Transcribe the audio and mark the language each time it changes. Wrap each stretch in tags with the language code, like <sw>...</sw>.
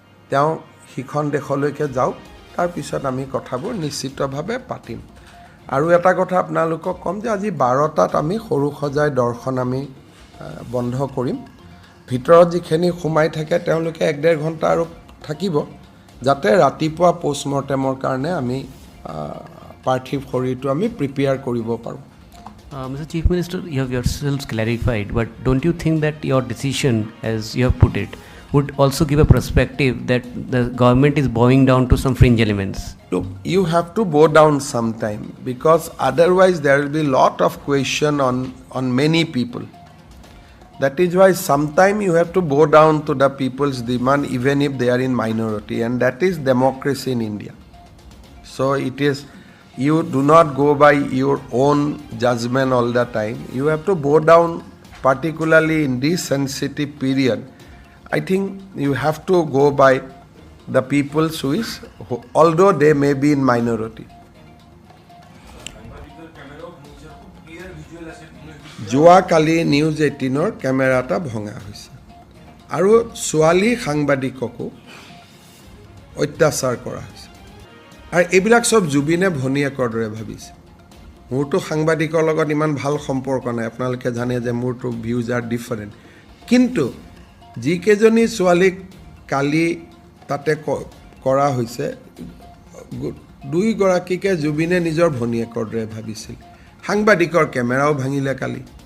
<as>তেওঁ সিখন দেশলৈকে যাওক তাৰ পিছত আমি কথাবোৰ নিশ্চিতভাৱে পাতিম আৰু এটা কথা আপোনালোকক ক'ম যে আজি 12টাত আমি সৰু সজাই দৰ্শন আমি বন্ধ কৰিম ভিতৰত যিখিনি সোমাই থাকে তেওঁলোকে 1.5 ঘণ্টা আৰু থাকিব যাতে ৰাতিপুৱা পোষ্টমৰ্টেমৰ কাৰণে আমি পাৰ্থিৱ শৰীৰটো আমি প্ৰিপেয়াৰ কৰিব পাৰোঁ</as> <en>Mr. Chief Minister, you have yourselves clarified, but don't you think that your decision, as you have put it, would also give a perspective that the government is bowing down to some fringe elements? Look, you have to bow down sometime because otherwise there will be a lot of question on many people. That is why sometime you have to bow down to the people's demand even if they are in minority and that is democracy in India. So it is, you do not go by your own judgment all the time. You have to bow down particularly in this sensitive period. I think you have to go by the people's wish although they may be in minority.</en> <as>যোৱাকালি news 18ৰ camera এটা ভঙা হৈছে আৰু ছোৱালী সাংবাদিককো অত্যাচাৰ কৰা হৈছে আৰু এইবিলাক সব জুবিনে ভনীয়েকৰ দৰে ভাবিছে মোৰতো সাংবাদিকৰ লগত ইমান ভাল সম্পৰ্ক নাই আপোনালোকে জানে যে মোৰতো</as> <en>views are different</en> <as>কিন্তু যিকেইজনী ছোৱালীক কালি তাতে কৰা হৈছে 2 গৰাকীকে জুবিনে নিজৰ ভনীয়েকৰ দৰে ভাবিছিল সাংবাদিকৰ কেমেৰাও ভাঙিলে কালি</as>